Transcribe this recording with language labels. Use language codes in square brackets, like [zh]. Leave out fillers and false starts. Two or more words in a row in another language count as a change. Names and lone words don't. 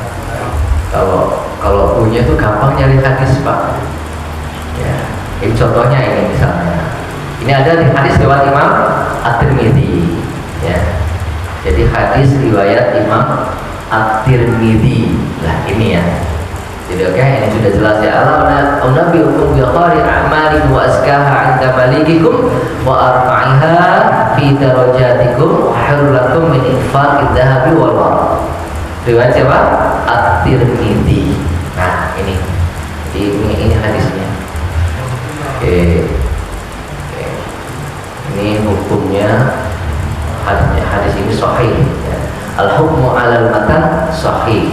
[id] Kalau punya itu gampang nyari hadis Pak ya. Ini contohnya ini misalnya, ini ada di hadis lewat Imam At-Tirmidzi ya. Jadi hadis riwayat Imam At-Tirmidzi lah ini ya. Jadi oke, ini sudah jelas ya. [ar] أنبئكم بخير أعمالكم وأزكاها عند مليككم وأرفعها في درجاتكم وخير لكم من إنفاق الذهب والورق. [id] Riwayat siapa? At-Tirmidzi. Nah, ini hadisnya. Oke. Ini hukumnya hadis ini sahih ya. [ar] الحكم على المتن صحيح.